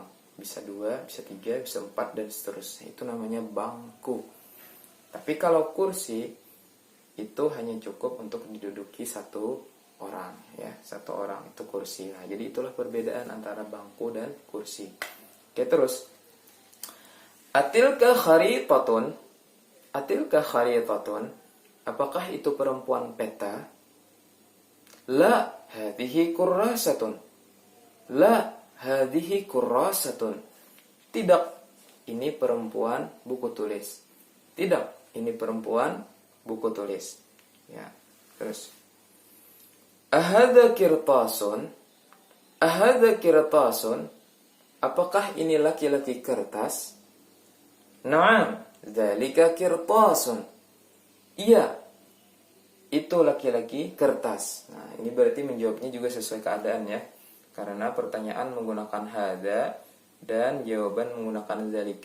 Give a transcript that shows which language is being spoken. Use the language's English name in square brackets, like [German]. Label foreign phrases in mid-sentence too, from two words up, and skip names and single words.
[Indonesian] Bisa 2, bisa 3, bisa 4, dan seterusnya. Itu namanya bangku. Tapi kalau kursi, itu hanya cukup untuk diduduki satu orang. Ya, satu orang itu kursi. Nah, jadi itulah perbedaan antara bangku dan kursi. Oke, terus. [Arabic] أتلك خريطةٌ? أتلك خريطةٌ? [Indonesian] Apakah itu perempuan peta? [Arabic] لا، هذه كراسةٌ. لا، هذه كراسةٌ. [Indonesian] Tidak, ini perempuan buku tulis. Tidak, ini perempuan buku tulis. Ya, terus. [Arabic] أهذا قرطاسٌ? أهذا قرطاسٌ? [Indonesian] Apakah ini laki-laki kertas? [Arabic] نعم، ذلك قرطاسٌ. [Indonesian] Iya, itu laki-laki kertas. Nah, ini berarti menjawabnya juga sesuai keadaan ya. Karena pertanyaan menggunakan hadza dan jawaban menggunakan dzalika.